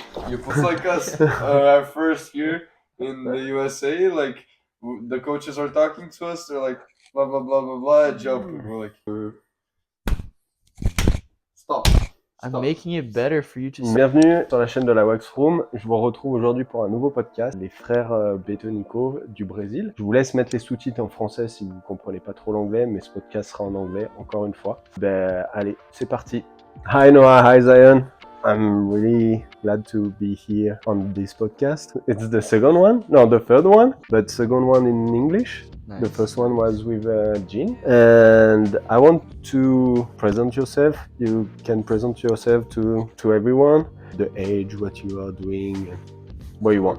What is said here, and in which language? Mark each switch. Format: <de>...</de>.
<en>You put like us our first year in the USA, like the coaches are talking to us, they're like blah blah blah blah blah, jump, and we're like stop. I'm making it better for you to see.</en> <fr>Bienvenue sur la chaîne de LAWAXROOM. Je vous retrouve aujourd'hui pour un nouveau podcast, les frères Betonico du Brésil. Je vous laisse mettre les sous-titres en français si vous ne comprenez pas trop l'anglais, mais ce podcast sera en anglais, encore une fois. Ben, allez, c'est parti.</fr> <en>Hi Noah, hi Zion. I'm really glad to be here on this podcast. It's the second one, no, the third one, but second one in English. Nice. The first one was with Jean. And I want to present yourself. You can present yourself to everyone. The age, what you are doing, what you want,</en>